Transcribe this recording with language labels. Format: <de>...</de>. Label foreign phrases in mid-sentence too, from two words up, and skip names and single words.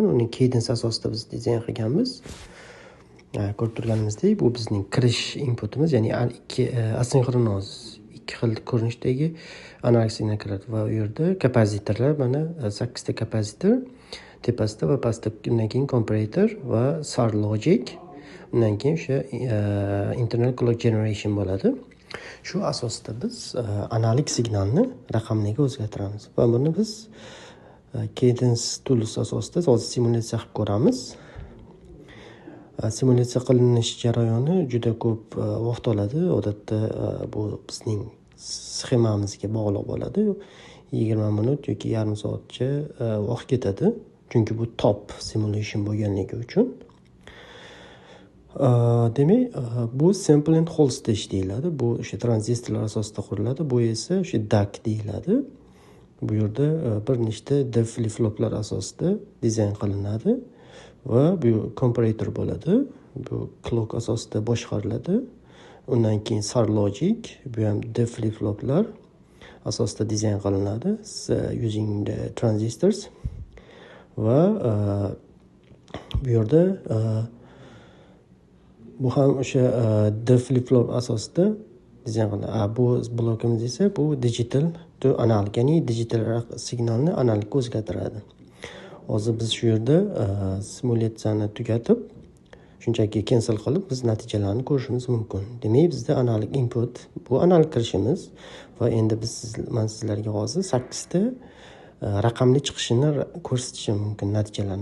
<uz>Uning cadence asosida biz dizayn qilganmiz. Ko'rib turganimizdek, bu bizning kirish inputimiz, ya'ni asinxronoz ikki xil ko'rinishdagi analik signal kiradi va u yerda kapazitorlar, mana 8 ta kapazitor tepasida va pastda, undan keyin komparator va</uz> <en>SAR logic,</en> <uz>undan keyin o'sha</uz> <en>internal clock generation</en> <uz>bo'ladi. Shu asosda biz analik signalni raqamliga o'zgartiramiz va buni biz</uz> <en>cadence tools</en> <uz>asosida hozir simulyatsiya qilib ko'ramiz. Simulyatsiya qilinish jarayoni juda ko'p vaqt oladi. Odatda bu bizning sxemamizga bog'liq bo'ladi. 20 minut yoki yarim soatcha vaqt ketadi. Chunki bu</uz> <en>top simulation</en> <uz>bo'lganligi uchun. Demak, bu</uz> <en>sample and hold stage</en> <uz>deyiladi. Bu o'sha tranzistorlar asosida quriladi. Bu esa o'sha DAC deyiladi. Bu yerda bir nechta D flip-floplar asosida dizayn qilinadi va bu komparator bo'ladi. Bu clock asosida boshqariladi. Undan keyin</uz> <en>SAR logic,</en> <uz>bu ham D flip-floplar asosida dizayn qilinadi</uz> <en>using the transistors</en> <uz>va bu yerda bu ham o'sha D flip-flop asosida dizayn qilinadi. Bu blokimiz esa bu</uz> <en>digital to analog,</en> <uz>ya'ni digital signalni analogga o'zgartiradi. Hozir biz shu yerda simulyatsiyani tugatib, shunchaki cancel qilib biz natijalarni ko'rishimiz mumkin. Demak, bizda</uz> <en>analog input,</en> <uz>bu analog kirishimiz va endi men sizlarga hozir 8 ta raqamli chiqishini ko'rsatishim mumkin natijalarni.</uz>